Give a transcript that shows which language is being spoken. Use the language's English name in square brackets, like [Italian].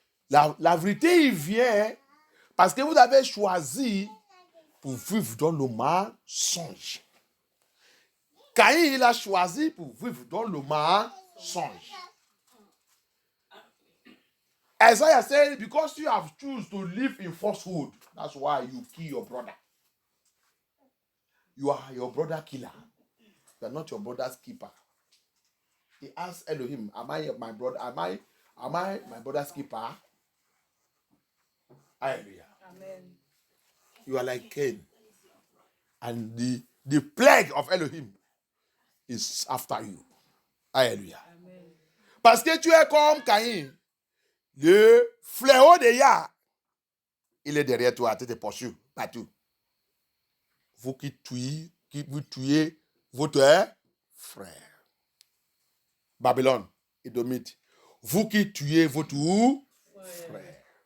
[French] La vérité, il vient parce que vous avez choisi pour vivre dans le mensonge. Caïn, il a choisi pour vivre dans le mensonge. [English] Isaiah said, because you have chosen to live in falsehood, that's why you kill your brother. You are your brother killer. You are not your brother's keeper. He asked Elohim, am I my brother? Am I my brother's keeper? Hallelujah. Amen. You are like Cain. And the plague of Elohim is after you. Hallelujah. Amen. [French] Parce que tu es comme Caïn. Le fléau de Yah, il est derrière toi, tu te poursuis partout. Vous qui vous tuez votre frère. Babylone, Édomite. Vous qui tuez votre frère.